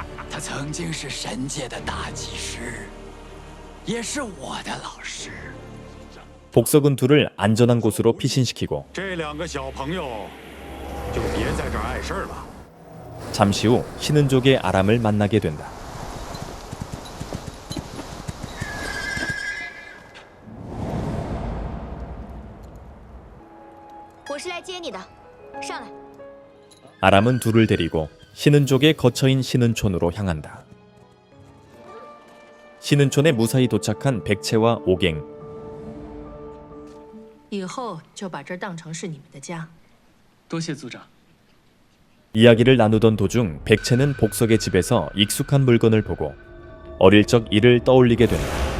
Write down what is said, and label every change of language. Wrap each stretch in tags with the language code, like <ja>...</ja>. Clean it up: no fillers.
<zh>他曾经是神界的大祭司，也是我的老师。</zh> <ko>복석은 둘을 안전한 곳으로 피신시키고</ko> <zh>这两个小朋友就别在这儿碍事儿了。</zh> <ko>잠시 후 신은족의 아람을 만나게 된다.</ko> <zh>我是来接你的，上来。</zh> <ko>아람은 둘을 데리고 신은족의 거처인 신은촌으로 향한다. 신은촌에 무사히 도착한 백채와 오갱.</ko> <zh>以后就把这儿当成是你们的家。多谢族长。</zh> <ko>이야기를 나누던 도중 백채는 복석의 집에서 익숙한 물건을 보고 어릴 적 일을 떠올리게 된다.</ko>